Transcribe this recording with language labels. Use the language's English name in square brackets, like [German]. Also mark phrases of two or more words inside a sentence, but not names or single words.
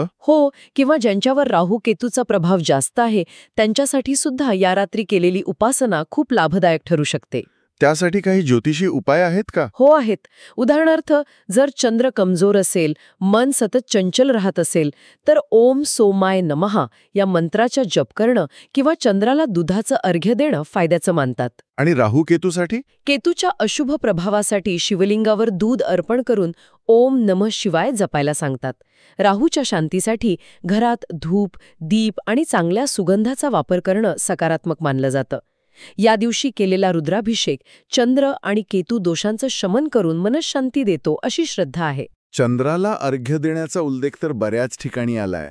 [Marathi] हो, किंवा ज्यांच्यावर राहू केतूचा प्रभाव जास्त आहे त्यांच्यासाठी सुद्धा या रात्री केलेली उपासना खूप लाभदायक ठरू शकते. त्यासाठी काही ज्योतिषी उपाय आहेत का? हो, आहेत. उदाहरणार्थ, जर चंद्र कमजोर असेल, मन सतत चंचल राहत असेल, तर [Sanskrit] ओम सोमाय नमः [Marathi] या मंत्राचा जप करणं किंवा चंद्राला दुधाचं अर्घ्य देणं फायद्याचं मानतात. आणि राहू केतूसाठी? केतूच्या अशुभ प्रभावासाठी शिवलिंगावर दूध अर्पण करून [Sanskrit] ओम नमः शिवाय [Marathi] जपायला सांगतात. राहूच्या शांतीसाठी घरात धूप, दीप आणि चांगल्या सुगंधाचा वापर करणं सकारात्मक मानलं जातं. या दिवशी केलेला रुद्राभिषेक चंद्र आणि केतू दोषांचं शमन करून मनशांती देतो अशी श्रद्धा आहे. चंद्राला अर्घ्य देण्याचा उल्लेख तर बऱ्याच ठिकाणी आलाय.